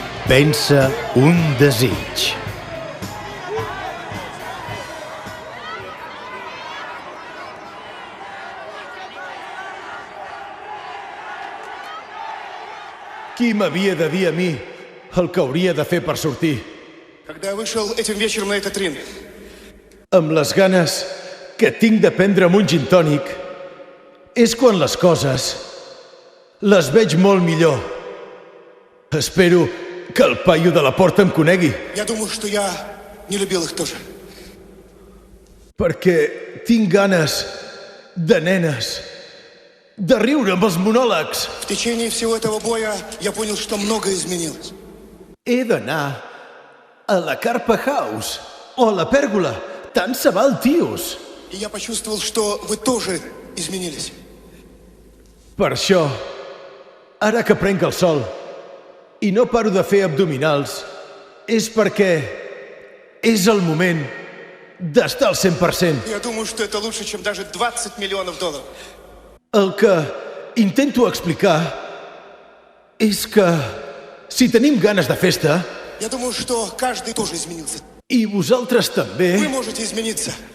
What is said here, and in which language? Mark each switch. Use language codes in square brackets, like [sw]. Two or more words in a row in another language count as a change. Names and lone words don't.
[ca] Pensa un desig. Qui m'havia de dir a mi el que hauria de fer per sortir? [ru] Когда я вышел этим вечером на этот ринг, [ca] Amb les ganes que tinc de prendre'm un gin tònic, és quan les coses les veig molt millor. Espero que el paio de la porta em conegui, [ru] я думаю, что я не любил их тоже. [ca] perquè tinc ganes de nenes, de riure amb els monòlegs. [ru] В течение всего этого боя я понял, что многое изменилось. [ca] He d'anar a la Carpa House o a la Pèrgola. Tant se val, tios. [ru] И я почувствовал, что вы тоже изменились. [ca] Per això, ara que prenc el sol i no paro de fer abdominals, és perquè és el moment d'estar al 100%. [ru] Я думаю, что это лучше, чем даже 20 миллионов долларов. [ca] El que intento explicar és que si tenim ganes de festa, [ru] Я думаю, что каждый тоже изменился. [ca] i vosaltres [ru] Вы [ca] també, [ru] можете измениться.